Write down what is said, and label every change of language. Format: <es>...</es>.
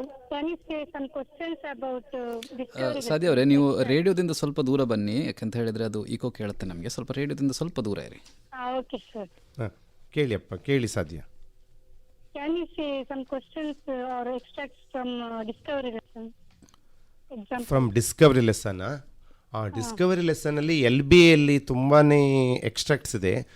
<en>Can you say some questions about discovery?</en> <kn>ಸಾಧ್ಯ ಅವರೇ, ನೀವು ರೇಡಿಯೋದಿಂದ ಸ್ವಲ್ಪ ದೂರ ಬನ್ನಿ, ಯಾಕಂತ ಹೇಳಿದ್ರೆ ಅದು ಈಕೋ ಕೇಳುತ್ತೆ ನಮಗೆ. ಸ್ವಲ್ಪ ರೇಡಿಯೋದಿಂದ ಸ್ವಲ್ಪ ದೂರ ಇರಿ.</kn> <en>Okay, sir.</en> <kn>ಕೇಳಿಯಪ್ಪ, ಕೇಳಿ ಸಾಧ್ಯ.</kn> <en>Can you say some questions or extracts from discovery lesson? Example. From discovery lesson.</en> <kn>Discovery ಲೆಸನಲ್ಲಿ LBAಯಲ್ಲಿ ತುಂಬಾ ಎಕ್ಸ್ಟ್ರಾಕ್ಟ್ಸ್ ಇದೆ.</kn>